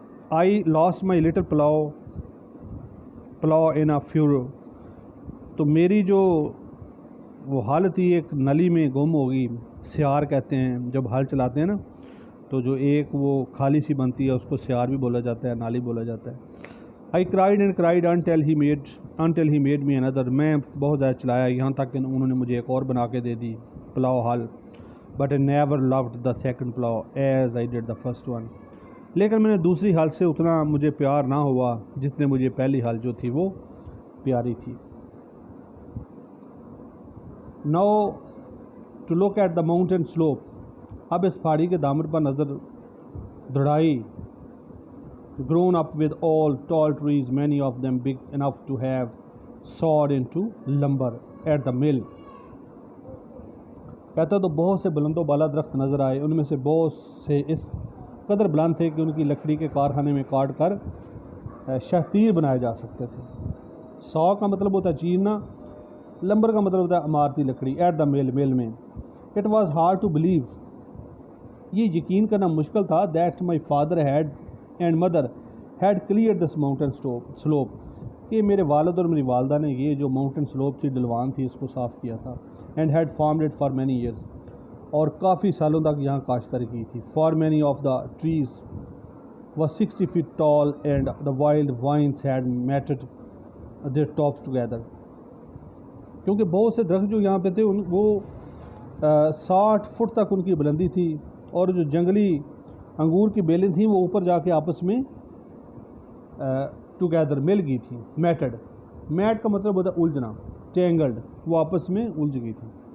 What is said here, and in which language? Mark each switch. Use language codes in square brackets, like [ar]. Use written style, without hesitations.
[en] I lost my little pillow in a fever, [ur] تو میری جو وہ ہل تھی ایک نلی میں گم ہوگی. سیار کہتے ہیں، جب ہل چلاتے ہیں نا تو جو ایک وہ خالی سی بنتی ہے اس کو سیار بھی بولا جاتا ہے، نالی بولا جاتا ہے. [en] I cried and cried until he made me اندر، [ur] میں بہت زیادہ چلایا یہاں تک کہ انہوں نے مجھے ایک اور بنا کے دے دی. [en] plough hull, but I never loved the second plough as I did the first one. [ur] لیکن میں نے دوسری ہل سے اتنا مجھے پیار نہ ہوا جتنے مجھے پہلی ہل جو تھی وہ پیاری تھی. [en] Now to look at the mountain slope. [ur] اب اس پہاڑی کے دامن پر نظر دوڑائی. [en] Grown up with all tall trees, many of them big enough to have sawed into lumber at the mill. [ur] کہتا تو بہت سے بلند و بالا درخت نظر آئے، ان میں سے بہت سے اس قدر بلند تھے کہ ان کی لکڑی کے کارخانے میں کاٹ کر شہتیر بنائے جا سکتے تھے. سا کا مطلب ہوتا ہے چیرنا، لمبر کا مطلب ہوتا ہے عمارتی لکڑی. [en] at the mill, [ur] مل میں. [en] it was hard to believe, [ur] یہ یقین کرنا مشکل تھا. [en] that my father had and mother had clear this mountain slope, [ur] کہ میرے والد اور میری والدہ نے یہ جو ماؤنٹین سلوپ تھی، ڈلوان تھی، اس کو صاف کیا تھا. [en] and had farmed it for many years, [ur] اور کافی سالوں تک یہاں کاشتکاری کی تھی. [en] For many of the trees was 60 feet tall and the wild vines had matted their tops together. [ur] کیونکہ بہت سے درخت جو یہاں پہ تھے وہ 60 فٹ تک ان کی بلندی تھی، اور جو جنگلی انگور کی بیلیں تھیں وہ اوپر جا کے آپس میں ٹوگیدر مل گئی تھیں. میٹڈ، میٹ کا مطلب ہوتا ہے الجھنا. ٹینگلڈ، وہ آپس میں الجھ گئی تھی.